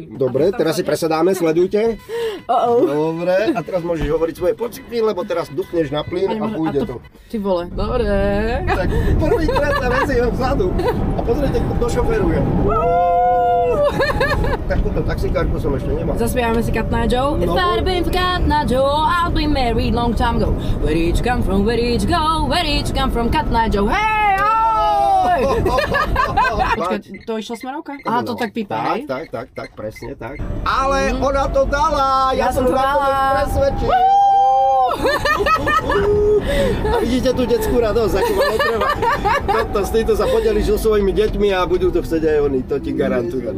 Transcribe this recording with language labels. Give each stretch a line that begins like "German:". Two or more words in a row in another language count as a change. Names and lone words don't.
Slovak: Dobre, teraz si presadáme, sledujte. Oh. Dobre, a teraz môžeš hovoriť svoje pocity, lebo teraz dupneš na plyn a pôjde to. Ty vole, dobre. Tak prvýkrát sa veziem vzadu a pozrite, kto šoferuje. Takúto taxikárku som ešte nemal. Zaspievame si Cat Night Joe.
English: If I'd been for Cat Night Joe, I'd be married long time ago. Where did you come from, where did you go, where did you come from, Cat Night Joe, hey, oj!
Slovak: Počkaj, to išla smerovka? Aha, to tak pípa, hej? Tak, presne tak. Ale ona to dala, ja som to na to dala. presvedčil. A vidíte tú detskú radosť, ako ma netreba. S týmto sa podeliš so svojimi deťmi a budú to chcieť aj oni, to ti garantujem.